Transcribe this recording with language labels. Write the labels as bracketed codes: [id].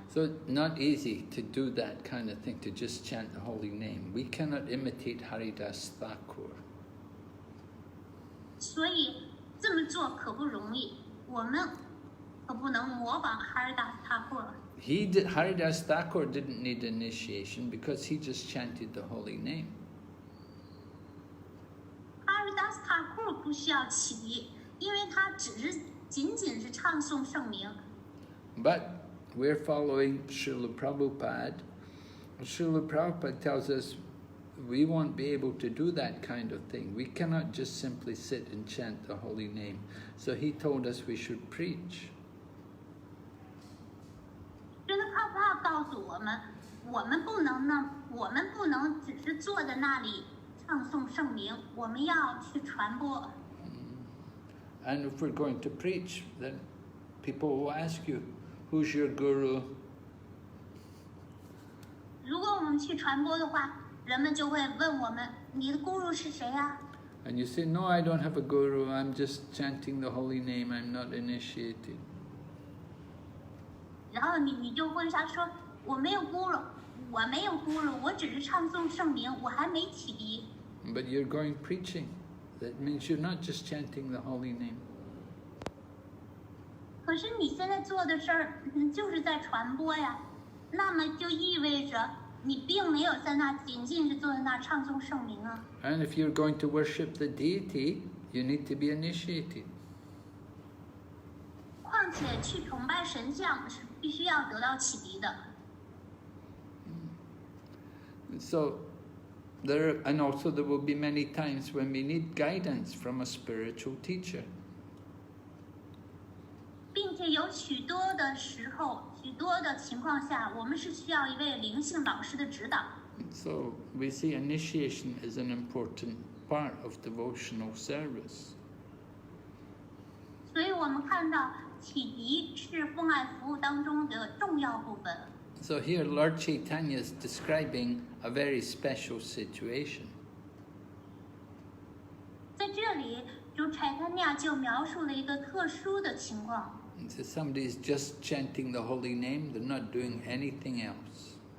[en] So not easy to do that kind of thing, to just chant the holy name. We cannot imitate Haridas Thakur. [zh] 所以这么做可不容易，我们可不能模仿哈尔达斯塔库。 [en] Haridas Thakur didn't need initiation because he just chanted the holy name. [zh] 哈尔达斯塔库不需要启迪，因为他仅仅是唱诵圣名。 [en] But we're following Srila Prabhupada. Srila Prabhupada tells us we won't be able to do that kind of thing. We cannot just simply sit and chant the holy name. So he told us we should preach. [zh] 真的怕不怕告诉我们，我们不能只是坐在那里唱诵圣名，我们要去传播。 [en] And if we're going to preach, then people will ask you, who's your guru? [zh] 如果我们去传播的话，人们就会问我们，你的 guru 是谁呀？ [en] And you say, no, I don't have a guru, I'm just chanting the holy name, I'm not initiated. [zh] 然后你就问他说，我没有 guru， 我只是唱诵圣名，我还没启迪。 [en] But you're going preaching. That means you're not just chanting the holy name. [zh] 可是你现在做的事儿，就是在传播呀，那么就意味着你并没有在那仅仅是坐在那唱诵圣名啊。 [en] And if you're going to worship the deity, you need to be initiated. [zh] 况且去崇拜神像是必须要得到启迪的。 [en] So, and also there will be many times when we need guidance from a spiritual teacher. [zh] 并且有许多的时候，许多的情况下，我们是需要一位灵性导师的指导。 [en] So we see initiation is an important part of devotional service. [zh] 所以我们看到启迪是奉爱服务当中的重要部分。 [en] So here Lord Caitanya is describing a very special situation. [zh] 在这里，主Caitanya就描述了一个特殊的情况。 [en] So somebody is just chanting the holy name, they're not doing anything else.